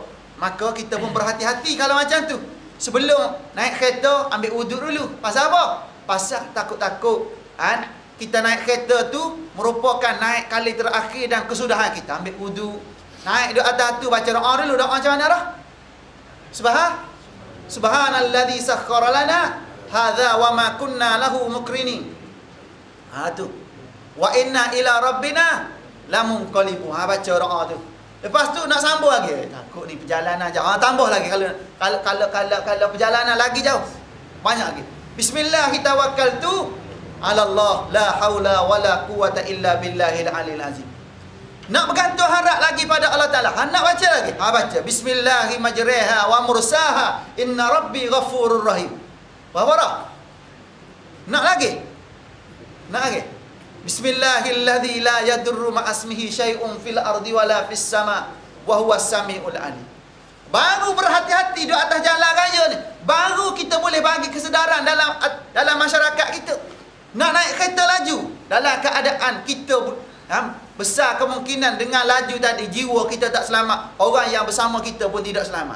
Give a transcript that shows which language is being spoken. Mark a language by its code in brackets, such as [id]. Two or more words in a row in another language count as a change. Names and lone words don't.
[ms] Maka kita pun berhati-hati kalau macam tu. Sebelum naik kereta, ambil wuduk dulu. Pasal apa? Pasal takut-takut kita naik kereta tu merupakan naik kali terakhir dan kesudahan kita. Ambil wuduk, naik duduk atas tu, baca doa dulu. Doa macam mana dah? [ar] سبحان الذي سخر لنا هذا وما كنا له مقرنين. [ms] Tu. [ar] وإنا إلى ربنا لمنقلبون. [ms] Baca doa tu. Lepas tu nak sambung lagi. Takut ni perjalanan jauh. Tambah lagi kalau perjalanan lagi jauh. Banyak lagi. [ar] بسم الله توكلت على الله لا حول ولا قوة إلا بالله العلي العظيم. [ms] Nak bergantung harap lagi pada Allah Taala. Nak baca lagi. [ar] Baca بسم الله مجراها ومرساها إن ربي غفور رحيم. [ms] Berapa dah? Nak lagi? Nak lagi? [ar] بسم الله الذي لا يضر مع اسمه شيء في الأرض ولا في السماء وهو السميع العليم. [ms] Baru berhati-hati di atas jalan raya ni, baru kita boleh bagi kesedaran dalam masyarakat kita. Nak naik kereta laju dalam keadaan kita besar kemungkinan dengan laju tadi jiwa kita tak selamat, orang yang bersama kita pun tidak selamat.